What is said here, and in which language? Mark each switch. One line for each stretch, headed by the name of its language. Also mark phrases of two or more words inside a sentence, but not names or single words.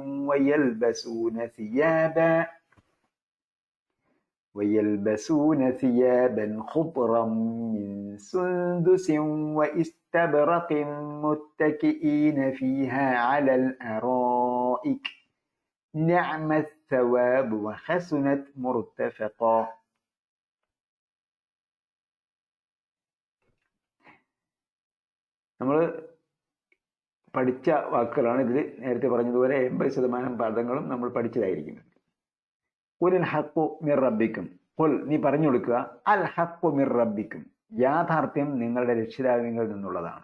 Arabic: ويلبسون ثيابا خضرا من سندس واستبرق متكئين فيها على الأرائك نعم الثواب وحسنت مرتفقا.
Malayalam: നമ്മൾ പഠിച്ച വാക്കുകളാണ് ഇതിൽ. നേരത്തെ പറഞ്ഞതുപോലെ 80% പദങ്ങളും നമ്മൾ പഠിച്ചതായിരിക്കും.
Arabic: قل الحق من ربكم,
Malayalam: ഖുൽ നീ പറഞ്ഞു കൊടുക്കുക,
Arabic: الحق من ربكم,
Malayalam: യാഥാർത്ഥ്യം നിങ്ങളുടെ രക്ഷിതാവിൽ നിന്നുള്ളതാണ്.